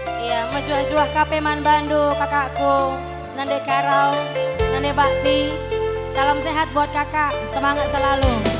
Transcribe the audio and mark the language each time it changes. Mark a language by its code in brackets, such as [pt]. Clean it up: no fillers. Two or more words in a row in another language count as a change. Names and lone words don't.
[btx] Ya, majuah-juah kape man bandu kakakku. Nande Karau, Nande Bakti. [id] Salam sehat buat kakak, semangat selalu.